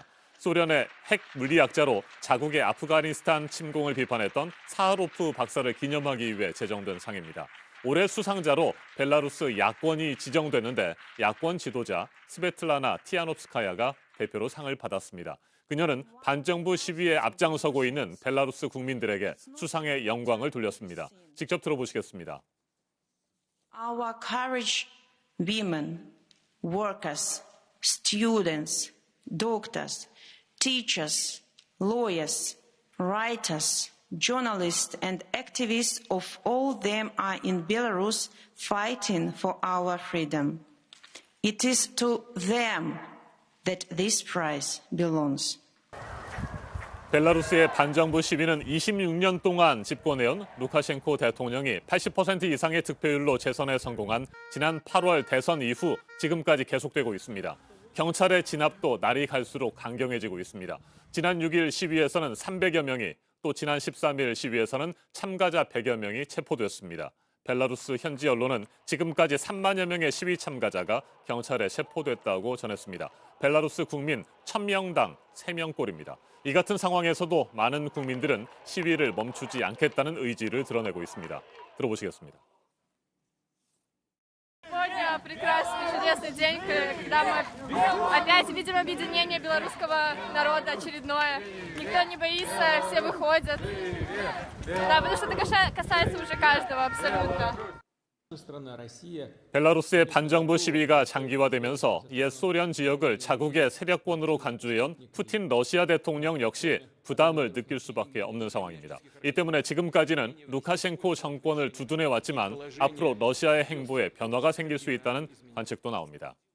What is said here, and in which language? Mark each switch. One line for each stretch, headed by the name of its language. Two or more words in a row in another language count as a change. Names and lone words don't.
Korean: 소련의 핵 물리학자로 자국의 아프가니스탄 침공을 비판했던 사하로프 박사를 기념하기 위해 제정된 상입니다. 올해 수상자로 벨라루스 야권이 지정됐는데 야권 지도자 스베틀라나 티아노프스카야가 대표로 상을 받았습니다. 그녀는 반정부 시위에 앞장서고 있는 벨라루스 국민들에게 수상의 영광을 돌렸습니다. 직접 들어보시겠습니다.
English: Our courage women, workers, students, doctors, teachers, lawyers, writers, journalists and activists of all them are in Belarus fighting for our freedom. It is to them that this prize belongs.
Korean: 벨라루스의 반정부 시위는 26년 동안 집권해온 루카셴코 대통령이 80% 이상의 득표율로 재선에 성공한 지난 8월 대선 이후 지금까지 계속되고 있습니다. 경찰의 진압도 날이 갈수록 강경해지고 있습니다. 지난 6일 시위에서는 300여 명이 또 지난 13일 시위에서는 참가자 100여 명이 체포됐습니다. 벨라루스 현지 언론은 지금까지 3만여 명의 시위 참가자가 경찰에 체포됐다고 전했습니다. 벨라루스 국민 1000명당 3명꼴입니다. 이 같은 상황에서도 많은 국민들은 시위를 멈추지 않겠다는 의지를 드러내고 있습니다. 들어보시겠습니다.
Russian: Сегодня прекрасный, чудесный день, когда мы опять видим объединение белорусского народа очередное. Никто не боится, все выходят. Да, потому что это касается уже каждого абсолютно.
Korean: 벨라루스의 반정부 시위가 장기화되면서 옛 소련 지역을 자국의 세력권으로 간주해온 푸틴 러시아 대통령 역시 부담을 느낄 수밖에 없는 상황입니다. 이 때문에 지금까지는 루카셴코 정권을 두둔해 왔지만 앞으로 러시아의 행보에 변화가 생길 수 있다는 관측도 나옵니다.